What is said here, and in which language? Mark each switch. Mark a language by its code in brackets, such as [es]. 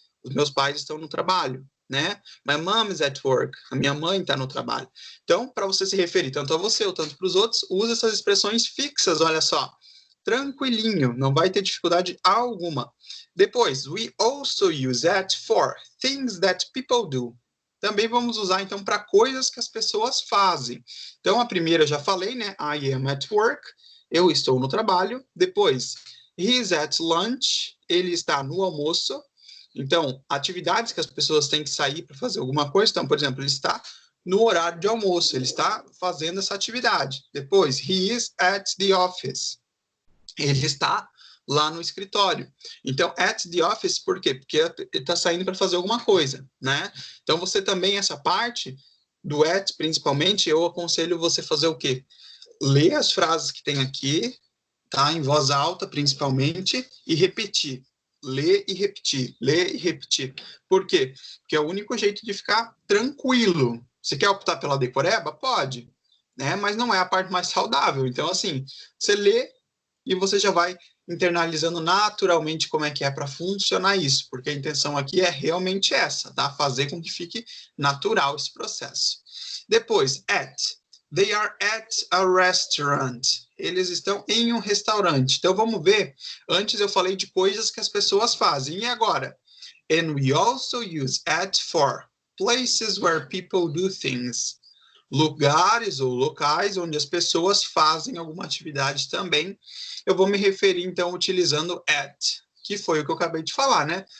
[pt] Os meus pais estão no trabalho, né? [en] My mom is at work. [pt] A minha mãe está no trabalho. Então, para você se referir tanto a você ou tanto para os outros, use essas expressões fixas, olha só. Tranquilinho, não vai ter dificuldade alguma. Depois, [en] we also use at for things that people do. [pt] Também vamos usar, então, para coisas que as pessoas fazem. Então, a primeira eu já falei, né? [en] I am at work. [pt] Eu estou no trabalho. Depois, [en] he is at lunch. [pt] Ele está no almoço. Então, atividades que as pessoas têm que sair para fazer alguma coisa. Então, por exemplo, ele está no horário de almoço. Ele está fazendo essa atividade. Depois, [en] he is at the office. [pt] Ele está lá no escritório. Então, [en] at the office, [pt] por quê? Porque ele está saindo para fazer alguma coisa, né? Então, você também, essa parte do at, principalmente, eu aconselho você fazer o quê? Ler as frases que tem aqui, tá? Em voz alta, principalmente, e repetir. Ler e repetir, ler e repetir. Por quê? Porque é o único jeito de ficar tranquilo. Você quer optar pela decoreba? Pode, né? Mas não é a parte mais saudável. Então, assim, você lê e você já vai internalizando naturalmente como é que é para funcionar isso, porque a intenção aqui é realmente essa, tá? Fazer com que fique natural esse processo. Depois, at. [en] They are at a restaurant. [pt] Eles estão em um restaurante. Então, vamos ver. Antes eu falei de coisas que as pessoas fazem. E agora? [en] And we also use at for places where people do things. [pt] Lugares ou locais onde as pessoas fazem alguma atividade também. Eu vou me referir, então, utilizando at, que foi o que eu acabei de falar, né?